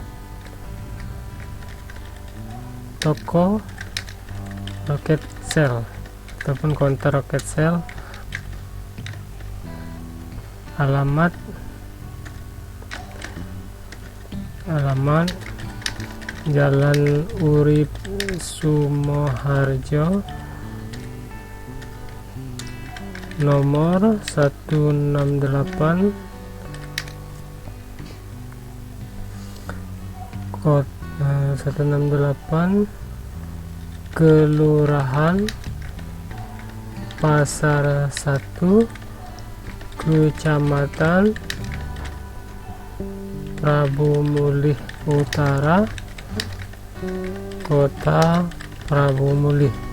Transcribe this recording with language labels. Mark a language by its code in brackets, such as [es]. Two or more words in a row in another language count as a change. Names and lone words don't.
[id] toko roket sel ataupun counter roket sel, alamat Jalan Urip Sumoharjo nomor 168 kota 168 Kelurahan Pasar 1, Kecamatan Prabu Mulih Utara, Kota Prabu Mulih.